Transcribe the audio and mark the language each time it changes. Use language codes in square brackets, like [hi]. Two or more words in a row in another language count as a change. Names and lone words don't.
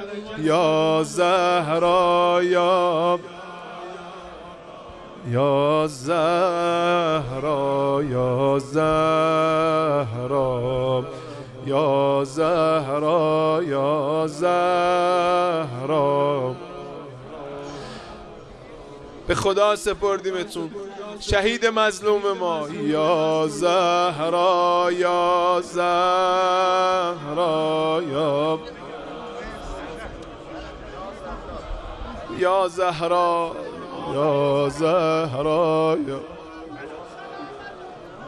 [az] Ya Zəhra, ya Zəhra, ya Zəhra, ya Zəhra, ya [fa] Zəhra به خدا سپردیمتون شهید مظلوم ما یا زهرا یا زهرا یا زهرا یا زهرا سر